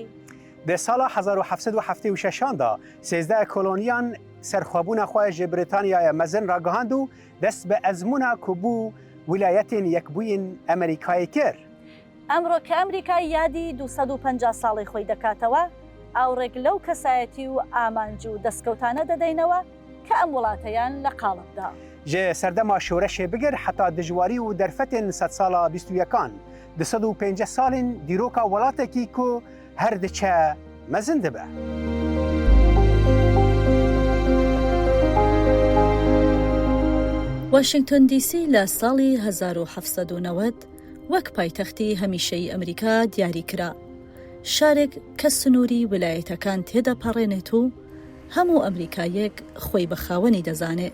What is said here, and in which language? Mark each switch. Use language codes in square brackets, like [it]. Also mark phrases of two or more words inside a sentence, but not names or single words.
[ku] دە ساڵە 1776دا 13 کۆلۆنیان سەرخوابوونا خۆی ji بریتانیایە مەزن ڕاگەهاند و دەست بە ئەزمونا کوبوو ویلایەتین یەکبووین ئەمریکای کرد. [ckb] ئەمڕۆ کە ئەمریکای یادی 250 ساڵی خۆی دەکاتەوە ئاوڕێک لەو کەسایەتی و ئامانج و دەستکەوتانە دەدەینەوە کە ئەم وڵاتەیان لە قاڵبدا. [ku] ji serdema şoreşê bigir heta dijwarî û derfetên sed sala 21 250 salên dîroka welatekî ku her diçe mezin dibe. [ckb] واشنگتن دیسی لە ساڵی 1790 وەک پایتەختی هەمیشەی ئەمریکا دیاری کرا. شارێک کە سنووری ویلایەتەکان تێدەپەڕێنێت و هەموو ئەمریکایەک خۆی بە خاوەنی دەزانێت.